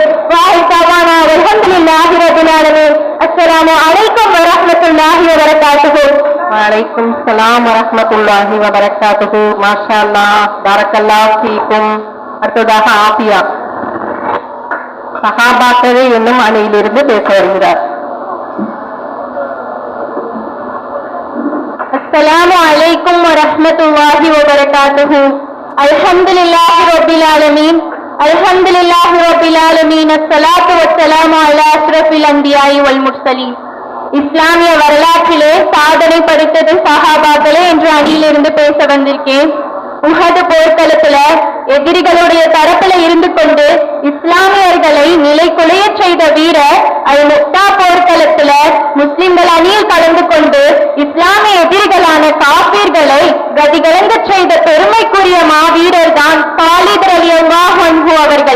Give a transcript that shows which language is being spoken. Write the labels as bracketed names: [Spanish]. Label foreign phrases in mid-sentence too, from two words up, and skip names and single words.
[Arabic] واهي توانا الحمد لله رب العالمين. السلام عليكم ورحمة الله وبركاته. وعليكم السلام ورحمة الله وبركاته. ما شاء الله، بارك الله فيكم. [Tamil] அடுத்ததாக ஆபியா சஹாபாக்களே என்னும் அணியிலிருந்து பேச வருகிறார். [Arabic] السلام عليكم ورحمة الله وبركاته. الحمد لله رب العالمين. الحمد لله رب العالمين. الصلاة والسلام على أشرف الأنبياء والمرسلين. [Tamil] இஸ்லாமிய வரலாற்றிலே சாதனை படைத்தது சஹாபாக்களே என்று அணியிலிருந்து பேச வந்திருக்கேன். உஹது போர்க்களத்துல எதிரிகளுடைய தரப்புல இருந்து கொண்டு இஸ்லாமியர்களை நிலை குலைய செய்த வீரர் அல் முக்தா போர்க்களத்துல முஸ்லிம்கள் அணியில் கலந்து கொண்டு இஸ்லாமிய எதிரிகளான காபீர்களை கதிகலங்க செய்த பெருமைக்குரிய மாவீரர் தான் காலித் [Arabic] رضي الله عنه [Tamil] அவர்கள்.